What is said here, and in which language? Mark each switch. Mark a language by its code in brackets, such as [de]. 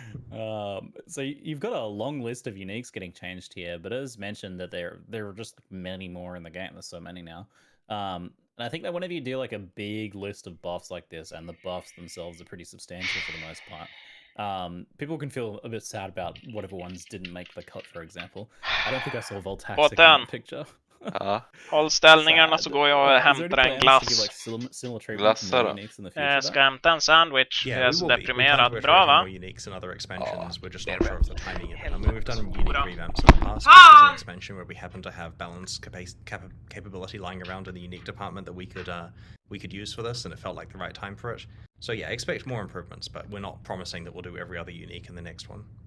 [en] So you've got a long list of uniques getting changed here, but as mentioned that there are just many more in the game. There's so many now. And I think that whenever you do like a big list of buffs like this, and the buffs themselves are pretty substantial for the most part, people can feel a bit sad about whatever ones didn't make the cut, for example. I don't think I saw Voltaxic in that picture. [sv] Håll ställningarna så går jag och hämtar en glass. Glassar. Jag ska hämta en sandwich. Jag är så deprimerad. Bra va? [en] Uniques and other expansions. We're just not sure of the timing of it. I mean, we've done unique revamps in the past. There's an expansion where we happen to have balance capability lying around in the unique department that we could use for this, and it felt like the right time for it. So yeah, expect more improvements, but we're not promising that we'll do every other unique in the next one.